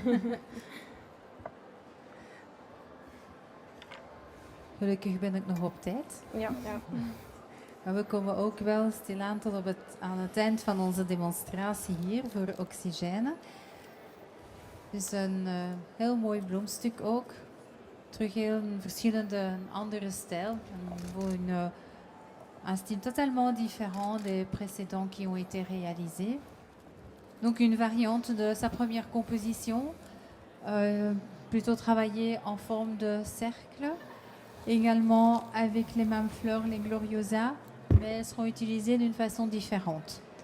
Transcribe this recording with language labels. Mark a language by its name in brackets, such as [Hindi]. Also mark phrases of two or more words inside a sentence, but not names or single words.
[Dutch] Gelukkig ben ik nog op tijd. Ja. Maar we komen ook wel stilaan tot aan het eind van onze demonstratie hier voor Oxygène. Dus een heel mooi bloemstuk ook. Terug heel een verschillende, een andere stijl. [French] Un style totalement différent des précédents qui ont été réalisés. Donc une variante de sa première composition, plutôt travaillée en forme de cercle, également avec les mêmes fleurs, les gloriosas, mais elles seront utilisées d'une façon différente.